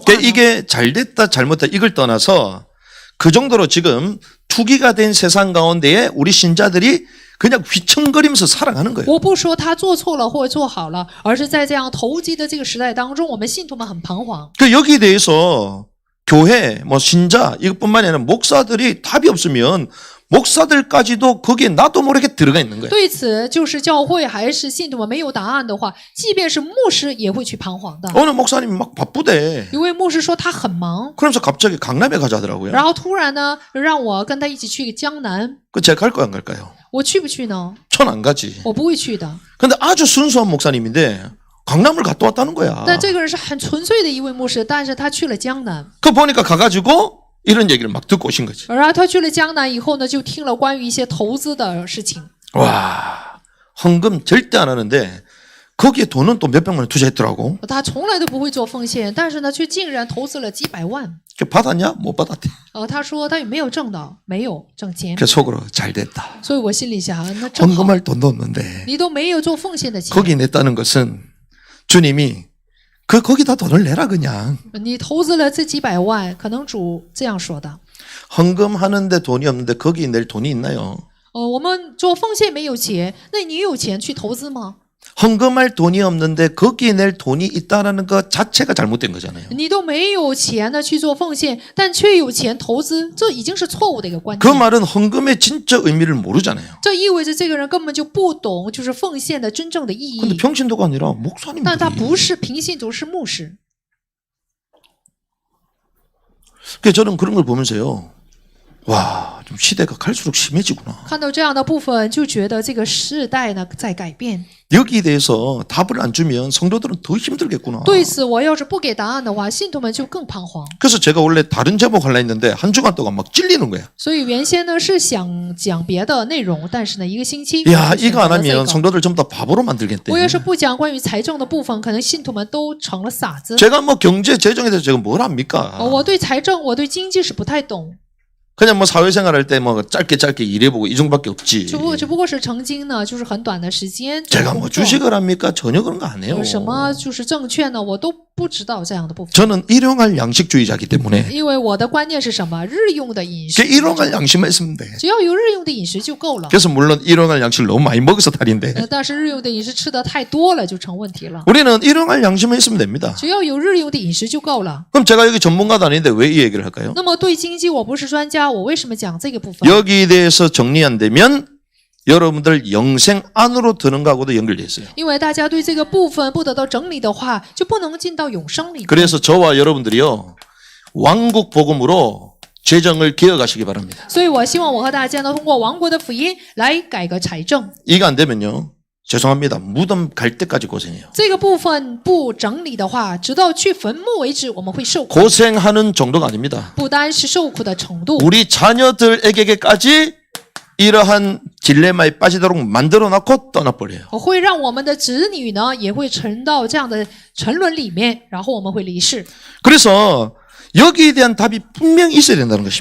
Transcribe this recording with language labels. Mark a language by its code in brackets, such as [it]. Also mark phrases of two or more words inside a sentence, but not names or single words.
[ko] 그러니까 [zh] 呢？ [ko] 이게 잘됐다 잘못됐다 이걸 떠나서 그 정도로 지금 투기가 된 세상 가운데에 우리 신자들이 그냥 휘청거리면서 살아가는 거예요. [zh] 我不说他做错了或者做好了，而是在这样投机的这个时代当中，我们信徒们很彷徨。 [ko] 그 여기에 대해서 교회, 신자 이것뿐만이 아니라 목사들이 답이 없으면 목사들까지도 거기에 나도 모르게 들어가 있는 거예요. [zh] 对此，就是教会还是信徒们没有答案的话，即便是牧师也会去彷徨的。 [ko] 어느 목사님이 막 바쁘대. [zh] 一位牧师说他很忙， [ko] 그러면서 갑자기 강남에 가자 하더라고요. [zh] 然后突然呢让我跟他一起去江南， [ko] 그 제가 갈까요 안 갈까요? [zh] 我去不去呢？ [ko] 전 안 가지. [zh] 我不会去的。 [ko] 근데 아주 순수한 목사님인데 강남을 갔다 왔다는 거야. [zh] 但这个人是很纯粹的一位牧师，但是他去了江南。 [ko] 그 보니까 가가지고 이런 얘기를 막 듣고 오신 거지. [zh] 然后他去了江南以后呢，就听了关于一些投资的事情。 [ko] 와, 헌금 절대 안 하는데 거기에 돈은 또 몇백만 원 투자했더라고. [zh] 他从来都不会做奉献，但是呢，却竟然投资了几百万。 [ko] 받았냐? 못 받았대. [zh] 他说他也没有挣到，没有挣钱。 [ko] 그 속으로 잘 됐다. [zh] 所以我心里想，那正好， [ko] 헌금할 돈도 없는데 [zh] 你都没有做奉献的钱， [ko] 거기 냈다는 것은 주님이 거기다 돈을 내라 그냥. [zh] 你投资了这几百万，可能主这样说的。 [ko] 헌금하는데 돈이 없는데 거기 낼 돈이 있나요? [zh] 我们做奉献没有钱，那你有钱去投资吗？ [ko] 헌금할 돈이 없는데 거기에 낼 돈이 있다라는 것 자체가 잘못된 거잖아요. [zh] 你都没有钱呢去做奉献，但却有钱投资，这已经是错误的一个观 [ko] 그 [zh] 念。 [ko] 말은 헌금의 진짜 의미를 모르잖아요. [zh] 这意味着这个人根本就不懂，就是奉献的真正的意 [ko] 근데 [zh] 义。 [ko] 평신도가 아니라 [zh] 但他 [ko] 목사님들이. [zh] 不是平信徒，是牧师。 [ko] 그래서 저는 그런 걸 보면서요. 와, 좀 시대가 갈수록 심해지구나. [zh] 看到这样的部分，就觉得这个时代呢在改变。 [ko] 여기에 대해서 답을 안 주면 성도들은 더 힘들겠구나. [zh] 对此，我要是不给答案的话，信徒们就更彷徨。 [ko] 그래서 제가 원래 다른 제목 하려 했는데 한 주간 동안 막 찔리는 거야. [zh] 所以原先呢是想讲别的内容，但是呢一个星期， [ko] 야, [zh] 我就选 [ko] 이거 안 [zh] 择了这 [ko] 하면 [zh] 个。 [ko] 성도들 전부 다 바보로 만들겠대. [zh] 我要是不讲关于财政的部分，可能信徒们都成了傻子。 [ko] 제가 뭐 경제 재정에 대해서 제가 뭘 합니까? [zh] 我对财政，我对经济是不太懂， [ko] 그냥 뭐 사회생활 할 때 뭐 짧게 일해보고 이 정도밖에 없지. [zh] 只不过是曾经呢，就是很短的时间。 [ko] 제가 뭐 주식을 합니까? 전혀 그런 거 안 해요. [zh] 有什么就是证券呢？我都不知道这样的部分。 [ko] 저는 일용할 양식주의자이기 때문에 [zh] 因为我的观念是什么？日用的饮食 [ko] 그 ， 일용할 양식만 있으면 돼. [zh] 只要有日用的饮食就够了。 [ko] 그래서 물론 일용할 양식을 너무 많이 먹어서 탈인데 [zh] 但是日用的饮食吃的太多了，就成问题了。 [ko] 우리는 일용할 양식만 있으면 됩니다. [zh] 只要有日用的饮食就够了。 [ko] 그럼 제가 여기 전문가도 아닌데 왜 이 얘기를 할까요? [zh] 那么对经济我不是专家，我为什么讲这个部分？ [ko] 여기에 대해서 정리 안 되면 여러분들 영생 안으로 드는 거하고도 연결돼 있어요. [zh] 因为大家对这个部分不得到整理的话，就不能进到永生里面。 [ko] 그래서 저와 여러분들이요 왕국 복음으로 재정을 개혁하시기 바랍니다. [zh] 所以我希望我和大家呢，通过王国的福音来改革财政。 [ko] 이거 안 되면요 죄송합니다 무덤 갈 때까지 고생해요. [zh] 这个部分不整理的话，直到去坟墓为止，我们会受苦。 [ko] 고생하는 정도가 아닙니다. [zh] 不单是受苦的程度， [ko] 우리 자녀들에게까지 이러한 딜레마에 빠지도록 만들어놓고 떠나버려요. [zh] 我会让我们的子女呢，也会沉到这样的沉沦里面，然后我们会离世。 [ko] 그래서 여기에 대한 답이 분명히 있어야 된다는 것입니다.